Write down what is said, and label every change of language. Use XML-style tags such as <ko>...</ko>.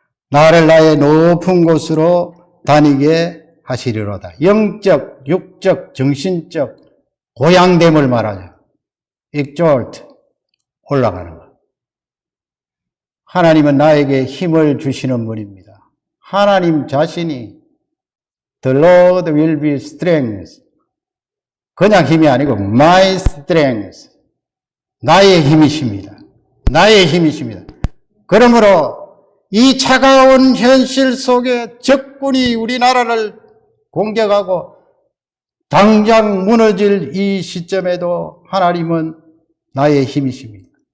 <ko>나를 나의 높은 곳으로 다니게 하시리로다. 영적, 육적, 정신적 고양됨을 말하죠. exalt 올라가는 것. 하나님은 나에게 힘을 주시는 분입니다. 하나님 자신이</ko> <en>The Lord will be strength.</en> <ko>그냥 힘이 아니고</ko> <en>my strength.</en> <ko>나의 힘이십니다. 나의 힘이십니다. 그러므로 이 차가운 현실 속에 적군이 우리나라를 공격하고 당장 무너질 이 시점에도 하나님은 나의 힘이십니다.</ko>